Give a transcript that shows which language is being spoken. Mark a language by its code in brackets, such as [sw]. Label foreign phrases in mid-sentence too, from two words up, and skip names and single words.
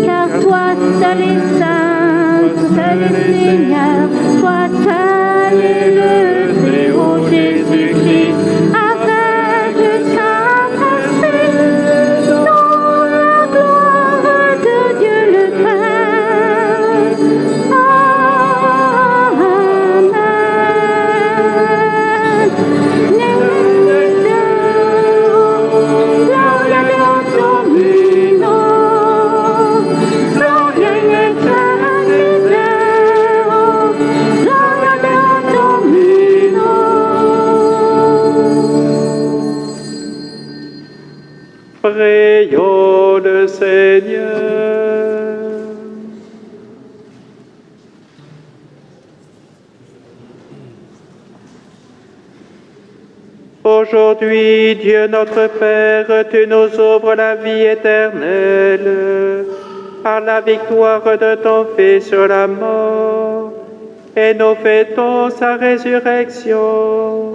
[fr] Car toi seul est saint, seul est Seigneur, toi seul est le Très-Haut Jésus-Christ, avec le Saint-Esprit, dans la gloire de Dieu le Père. Amen. [la] Gloria Deo Domino, Gloria in excelsis Deo, Gloria Deo Domino. [fr] Prions le Seigneur. Aujourd'hui, Dieu notre Père, tu nous ouvres la vie éternelle par la victoire de ton Fils sur la mort, et nous fêtons sa résurrection.